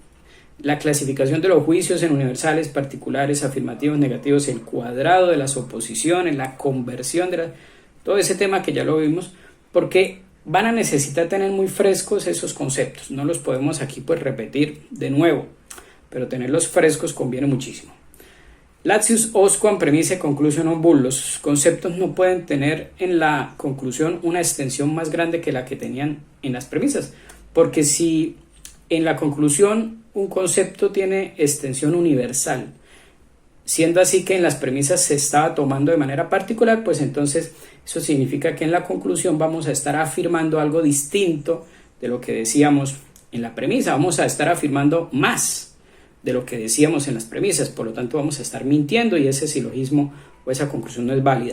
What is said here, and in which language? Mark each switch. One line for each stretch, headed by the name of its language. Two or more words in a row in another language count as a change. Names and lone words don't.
Spanish: la clasificación de los juicios en universales, particulares, afirmativos, negativos, el cuadrado de las oposiciones, la conversión todo ese tema que ya lo vimos, porque van a necesitar tener muy frescos esos conceptos. No los podemos aquí pues repetir de nuevo, pero tenerlos frescos conviene muchísimo.
Latin: Latius os quam premise conclusio non vult.
Spanish: Los conceptos no pueden tener en la conclusión una extensión más grande que la que tenían en las premisas, porque si en la conclusión un concepto tiene extensión universal, siendo así que en las premisas se estaba tomando de manera particular, pues entonces eso significa que en la conclusión vamos a estar afirmando algo distinto de lo que decíamos en la premisa, vamos a estar afirmando más de lo que decíamos en las premisas, por lo tanto vamos a estar mintiendo y ese silogismo o esa conclusión no es válida.